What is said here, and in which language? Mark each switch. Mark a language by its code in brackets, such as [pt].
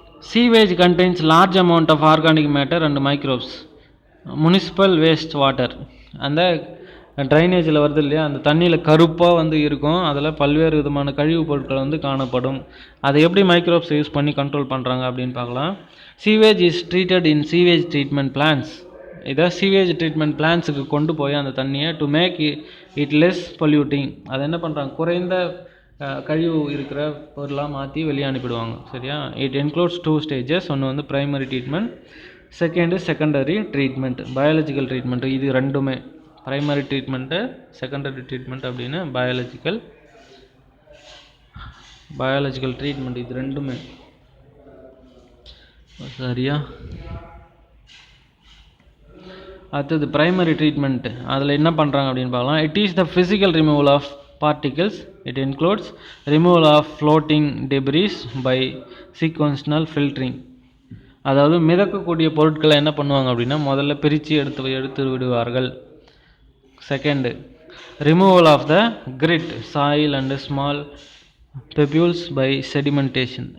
[en] Sewage contains large amount of organic matter and microbes. Municipal waste water. [ta] அந்த ட்ரைனேஜில் வருது இல்லையா, அந்த தண்ணியில் கருப்பாக வந்து இருக்கும், அதில் பல்வேறு விதமான கழிவுப் பொருட்கள் வந்து காணப்படும். அதை எப்படி மைக்ரோப்ஸ் யூஸ் பண்ணி கண்ட்ரோல் பண்ணுறாங்க அப்படின்னு பார்க்கலாம். [en] Sewage is treated in sewage treatment plants. [ta] இதை சீவேஜ் ட்ரீட்மெண்ட் பிளான்ஸுக்கு கொண்டு போய் அந்த தண்ணியை [en] To make it less polluting. [ta] அதை என்ன பண்ணுறாங்க, குறைந்த கழிவு இருக்கிற பொருளாக மாற்றி வெளியே அனுப்பிடுவாங்க. சரியா? [en] It includes 2 stages. [ta] ஒன்று வந்து [en] Primary treatment, secondary treatment, biological treatment. [ta] இது ரெண்டுமே ப்ரைமரி ட்ரீட்மெண்ட்டு, செகண்டரி ட்ரீட்மெண்ட் அப்படின்னு பயாலஜிக்கல் ட்ரீட்மெண்ட், இது ரெண்டுமே. சரியா? அடுத்தது ப்ரைமரி ட்ரீட்மெண்ட். அதில் என்ன பண்ணுறாங்க அப்படின்னு பார்க்கலாம். [en] It is the physical removal of particles. It includes removal of floating debris by sequential filtering. [ta] அதாவது மிதக்கக்கூடிய பொருட்களை என்ன பண்ணுவாங்க அப்படின்னா, முதல்ல பிரித்து எடுத்து விடுவார்கள். [en] Second, removal of the grit, soil and small pebbles by sedimentation.